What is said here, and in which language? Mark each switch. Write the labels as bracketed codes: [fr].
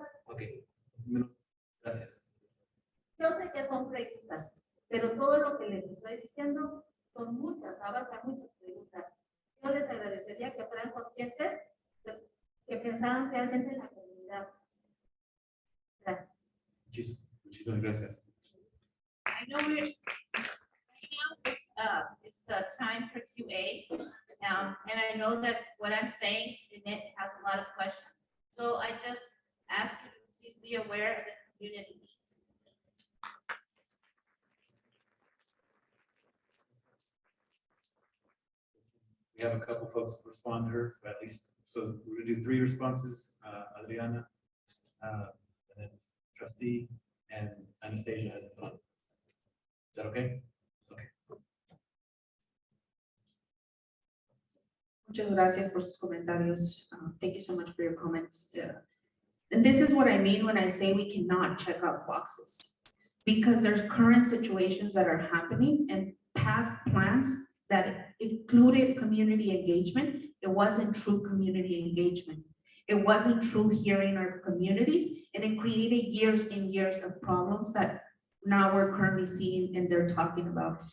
[es] Ok, gracias. Yo sé que son preguntas, pero todo lo que les estoy diciendo son muchas, abarca muchas preguntas. Yo les agradecería que fueran conscientes, que pensaran realmente en la comunidad. Gracias. Muchísimas gracias. [en] I know we're, right now, it's time for QA. And I know that what I'm saying in it has a lot of questions. So I just ask you to please be aware of the community needs. We have a couple folks respond to her, at least, so we're gonna do 3 responses, Adriana, and then trustee, and Anastasia has a thought. Is that okay? Okay. [es] Muchas gracias por sus comentarios. [en] Thank you so much for your comments. And this is what I mean when I say we cannot check out boxes. Because there's current situations that are happening and past plans that included community engagement. It wasn't true community engagement. It wasn't true hearing our communities, and it created years and years of problems that now we're currently seeing and they're talking about.